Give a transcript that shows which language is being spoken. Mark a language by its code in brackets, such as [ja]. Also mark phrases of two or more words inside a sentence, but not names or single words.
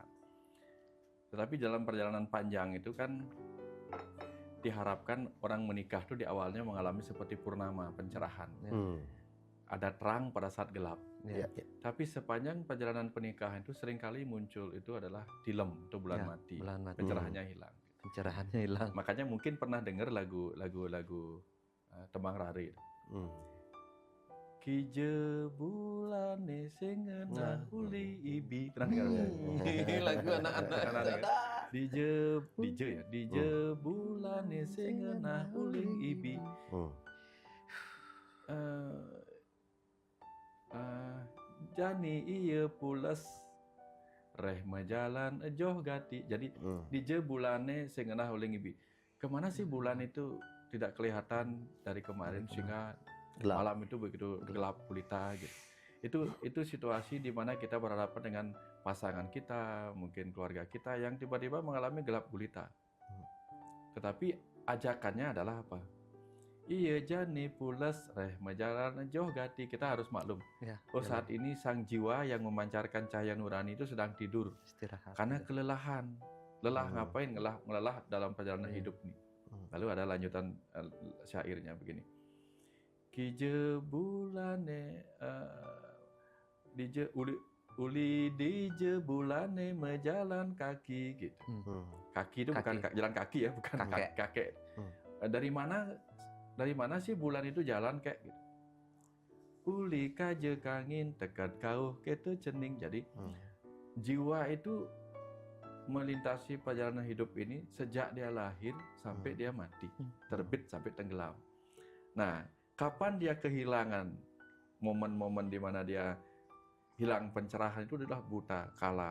[id] Tetapi dalam perjalanan panjang itu kan diharapkan orang menikah itu di awalnya mengalami seperti purnama, pencerahan. Ada terang pada saat gelap. Tapi sepanjang perjalanan pernikahan itu seringkali muncul itu adalah tilem atau bulan mati. Pencerahannya hilang. Pencerahannya hilang. Makanya mungkin pernah dengar lagu Tembang Rari. [ban] Kije bulane sing ngenah uli ibi. [id] Pernah dengar? Lagu anak-anak. [ban] Dije bulane sing ngenah uli ibi. Jani iya pules reh majalan ejoh gati. Jadi dije bulane sing ngenah uli ibi. [id] Kemana sih bulan itu tidak kelihatan dari kemarin sehingga malam itu begitu gelap gulita gitu. Itu situasi di mana kita berhadapan dengan pasangan kita, mungkin keluarga kita yang tiba-tiba mengalami gelap gulita. Tetapi ajakannya adalah apa? [ban] Iya jani pules reh majalan jauh gati. [id] Kita harus maklum. Saat ini sang jiwa yang memancarkan cahaya nurani itu sedang tidur. Istirahat. Karena kelelahan. Lelah ngapain? Ngelelah dalam perjalanan hidup nih. Lalu ada lanjutan syairnya begini. [ban] Kije bulane uli dije bulane mejalan kaki gitu. [id] Kaki itu bukan jalan kaki ya, bukan kakek. Dari mana sih bulan itu jalan kayak gitu? [ban] Uli kaje kangin tekat kau ketu cening. [id] Jadi jiwa itu melintasi perjalanan hidup ini sejak dia lahir sampai dia mati, terbit sampai tenggelam. Nah, kapan dia kehilangan momen-momen di mana dia hilang pencerahan itu adalah buta kala.